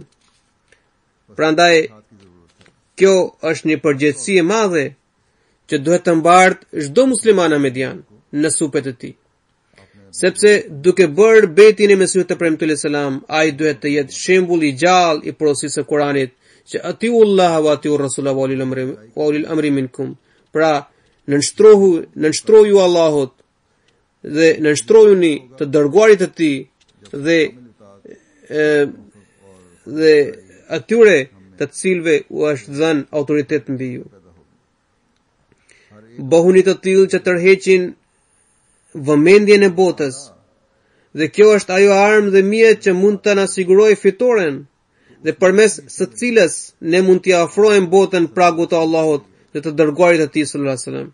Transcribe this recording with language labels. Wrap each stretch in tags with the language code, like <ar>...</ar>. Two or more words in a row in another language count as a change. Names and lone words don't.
<sq>Prandaj kjo është një përgjegjësi e madhe që duhet të mbartë çdo musliman ahmedian në supet e tij. Sepse duke bërë betin e Mesihut të premtuar selam, ai duhet të jetë shembull i gjallë i porosisë së Kuranit që</sq> <ar>أطيعوا الله وأطيعوا رسول الله وأولي الأمر منكم.</ar> <sq>Pra, nënshtroju Allahut dhe nënshtrojuni të dërguarit të tij dhe atyre të cilëve u është dhënë autoritet mbi ju. Bëhuni të tillë që tërheqin vëmendjen e botës, dhe kjo është ajo armë dhe mjet që mund të na sigurojë fitoren, dhe përmes së cilës ne mund t'i afrojmë botën pragut të Allahut dhe të dërguarit të tij</sq> <ar>صلى الله عليه وسلم.</ar>